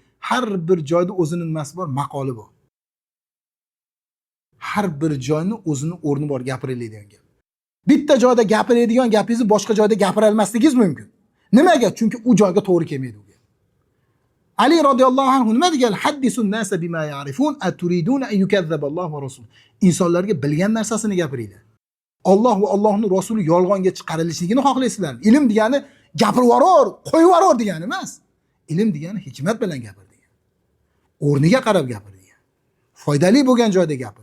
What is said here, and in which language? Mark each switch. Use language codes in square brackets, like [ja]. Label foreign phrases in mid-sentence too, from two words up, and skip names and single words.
[uz] Har bir joyda o'zining nimasi bor, maqoli bor. Har bir joyning o'zining o'rni bor gapiriladigan gap. Bitta joyda gapiradigan gapingizni boshqa joyda gapira olmasligingiz mumkin. Nimaga? Chunki u joyga to'g'ri kelmaydi u gap. Ali [ar] رضي الله عنه [uz] nima degan? [ar] حدثوا الناس بما يعرفون أتريدون أن يكذب الله ورسوله. [uz] Insonlarga bilgan narsasini gapiringlar. Alloh va Allohning rasuli yolg'onga chiqarilishligini xohlaysizlarmi? Ilm degani gapirib yuborur, qo'yib yuborur degani emas. Ilm degani hikmat bilan gapir degan. O'rniga qarab gapir degan. Foydali bo'lgan joyda gapir.